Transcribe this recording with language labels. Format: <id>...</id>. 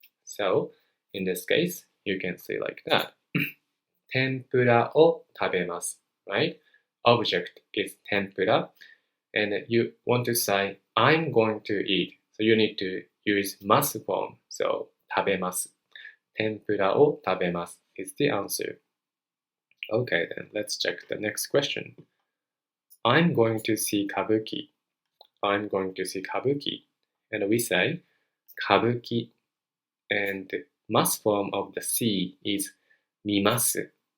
<en>So, in this case, you can say like that.</en> <ja>天ぷらを食べます.</ja> <en>Right? Object is tempura. And you want to say, I'm going to eat. So, you need to use must form. So, 食べます.</en> <ja>天ぷらを食べます</ja> <en>is the answer. Okay, then let's check the next question. I'm going to see kabuki. I'm going to see kabuki. And we say kabuki. And the must form of the see is 見ます.</en>